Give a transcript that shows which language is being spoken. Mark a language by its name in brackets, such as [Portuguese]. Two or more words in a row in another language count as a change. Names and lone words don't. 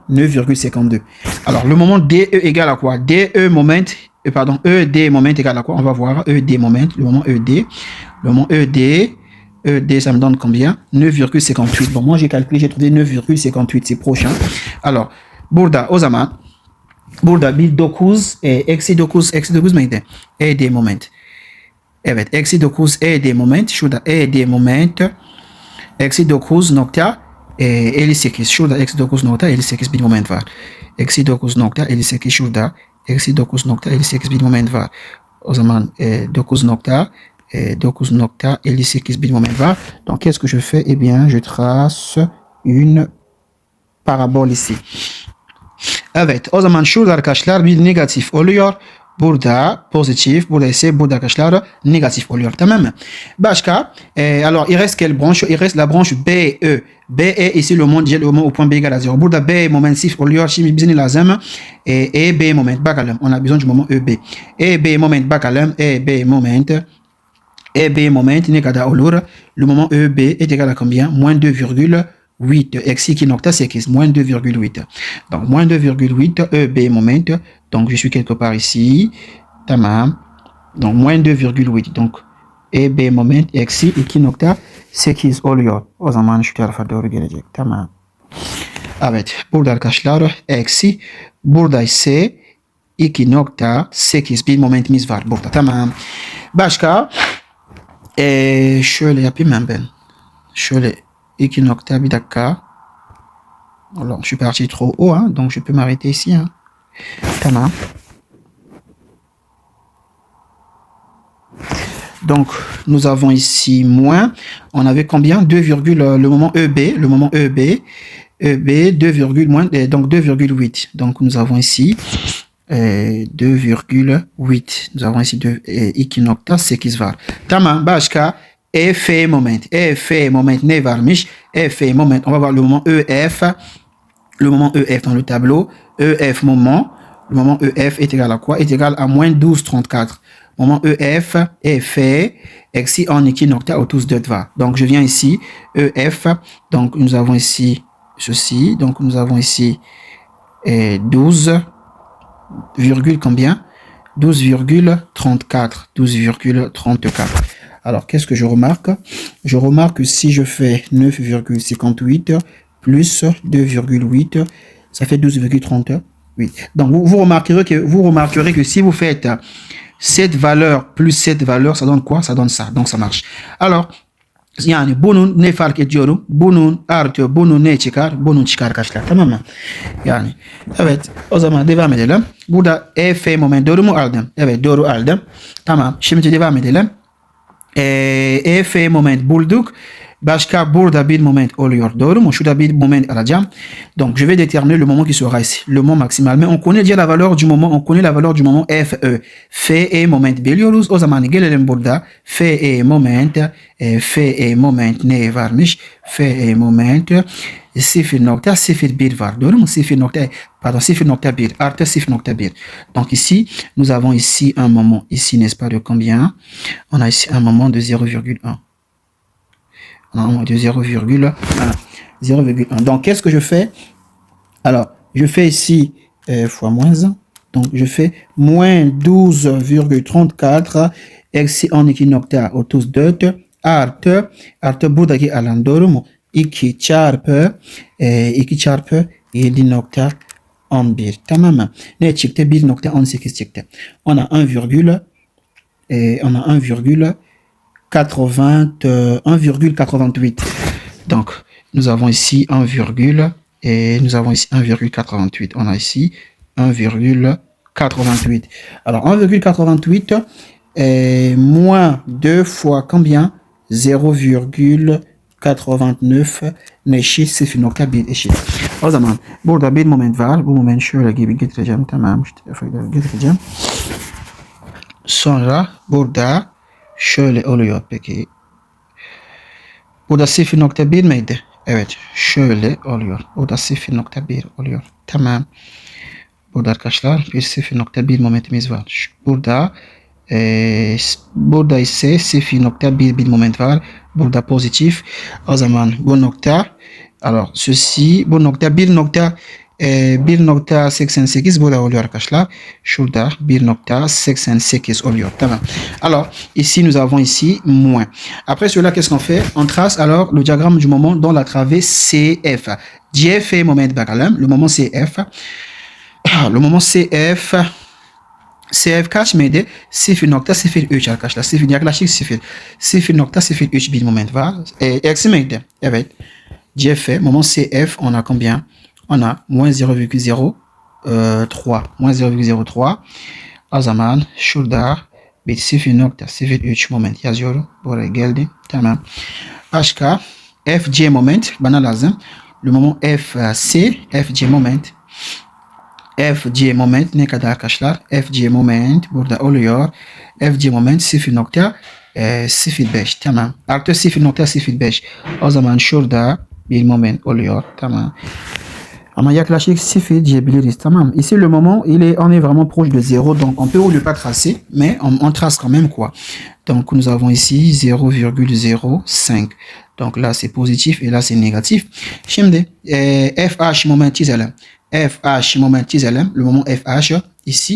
[French] 9,52. Alors, le moment DE égale à quoi? ED moment égale à quoi? On va voir ED moment, le moment ED. Le moment ED, ça me donne combien? 9,58. Bon, moi, j'ai calculé, j'ai trouvé 9,58. C'est prochain. Alors, [Turkish] Burada, o zaman, burada bir 9, eksi 9 mıydı? ED moment. Evet, eksi 9 ED moment. Şurada ED moment. Eksi 9 nokta 58. Şurada eksi 9,58 bir moment var. Eksi 9,58 şurada. Eksi 9,58 bir moment var. O zaman 9,58 bir moment var. [French] Donc, qu'est-ce que je fais? Eh bien, je trace une parabole ici. [Turkish] Evet, o zaman şurada arkadaşlar bir negatif oluyor. Burada pozitif, burada ise burada arkadaşlar negatif oluyor. Tamam mı? Başka, [French] alors il reste quelle branche? Il reste la branche BE. BE ici le moment au point B égale à 0. [Turkish] Burada B momentif oluyor. Şimdi bize ne lazım? EB moment. Bakalım. [French] On a besoin du moment EB. [Turkish] EB moment bakalım. EB moment ne kadar olur? [French] Le moment EB est égal à combien? Moins 2,8. Eksi 2,8. Moins 2,8. Donc, moins 2,8 EB moment. Donc, je suis quelque part ici. [Turkish] Tamam. [French] Donc, moins 2,8. Donc, [Turkish] EB moment eksi 2,8 oluyor. O zaman şu tarafa doğru gelecek. Tamam. Evet. Burada arkadaşlar eksi. Burada ise 2,8 bir momentimiz var burada. Tamam. Başka. Şöyle yapayım ben. Şöyle 2 nokta, bir dakika. [French] Alors, je suis parti trop haut, hein, donc je peux m'arrêter ici. [Turkish] Hein. Tamam. [French] Donc, nous avons ici moins. On avait combien? 2, le moment EB. Le moment EB. EB, 2, moins, donc 2,8. Donc, nous avons ici 2,8. Nous avons ici 2,8 [Turkish] var. Tamam, başka. EF moment. EF moment ne varmış? EF moment. [French] On va voir le moment EF. Le moment EF dans le tableau. [Turkish] EF moment. [French] Le moment EF est égal à quoi? Est égal à moins 12,34. Moment EF est fait. [Turkish] Eksi 12,34 var. [French] Donc, je viens ici. EF. Donc, nous avons ici ceci. Donc, nous avons ici 12, combien? 12,34. 12,34. Alors, qu'est-ce que je remarque? Je remarque que si je fais 9,58 plus 2,8, ça fait 12,38. Donc, vous remarquerez que si vous faites cette valeur plus cette valeur, ça donne quoi? Ça donne ça. Donc, ça marche. Alors, [Turkish] yani bunun ne fark ediyorum? Bunun artıyor. Bunun ne çıkar? Bunun çıkar arkadaşlar. Tamam mı? Yani. Evet. O zaman devam edelim. Burada EF moment doğru mu aldım? Evet, doğru aldım. Tamam. Şimdi devam edelim. EF moment bulduk. Başka burada bir moment oluyor. Doğru mu? Şurada bir moment alacağım. [French] Donc, je vais déterminer le moment qui sera ici. Le moment maximal. Mais on connaît déjà la valeur du moment. On connaît la valeur du moment FE. [Turkish] FE moment biliyoruz. O zaman gelelim burada. FE moment. FE moment ne varmış? FE moment 0,01 var. Doğru mu? 0,1 artı 0,1. [French] Donc ici, nous avons ici un moment. Ici, n'est-ce pas de combien? On a ici un moment de 0,1. On a un moment de 0,1. 0,1. Donc, qu'est-ce que je fais? Alors, je fais ici fois moins 1. Donc, je fais moins [Turkish] 12,34 eksi 12,34 artı buradaki alan doğru mu? 2 çarpı 7,11. Tamam mı? Ne çıktı? 1,18 çıktı. [French] On a 1,88. Donc, nous avons ici 1,88. Et nous avons ici 1,88. On a ici 1,88. Alors 1,88 est moins 2 fois combien? [Turkish] 0,89 neşi sıfır nokta bir eşit. O zaman burada bir moment var. Bu moment şöyle gibi getireceğim. Tamam. İşte getireceğim. Sonra burada şöyle oluyor peki. Burada 0,1 miydi? Evet. Şöyle oluyor. Burada 0,1 oluyor. Tamam. Burada arkadaşlar bir 0,1 momentimiz var. Burada ise 0,1 bir moment var. Burada pozitif. O zaman bu nokta, [French] alors ceci, [Turkish] bu nokta 1,88 burada oluyor arkadaşlar. Şurada 1,88 oluyor. Tamam. [French] Alors, ici, nous avons ici moins. Après cela, qu'est-ce qu'on fait? On trace alors le diagramme du moment dans la travée CF. [Turkish] CF moment bakalım. [French] Le moment CF. Le moment CF. [Turkish] CF kaç mıydı? 0,03 arkadaşlar. 0 yaklaşık 0. 0,03 bir moment var. Eksi miydi? Evet. [French] CF, moment CF, on a combien? On a moins 0,03. Moins 0,03. [Turkish] O zaman şurada bir 0,03 moment yazıyorum. Buraya geldi. Tamam. Başka FC moment bana lazım. [French] Le moment FC, [Turkish] FC moment. FC moment ne kadar arkadaşlar? FC moment burada oluyor. FC moment 0,05. Tamam. Artı 0,05. O zaman şurada bir moment oluyor. Tamam. Ama yaklaşık 0 diyebiliriz. Tamam. [French] Ici le moment on est vraiment proche de 0. Donc on peut ne pas tracer. Mais on trace quand même quoi. Donc nous avons ici 0,05. Donc là c'est positif et là c'est négatif. [Turkish] Şimdi FH moment çizelim. FH moment çizelim. [French] Le moment FH ici.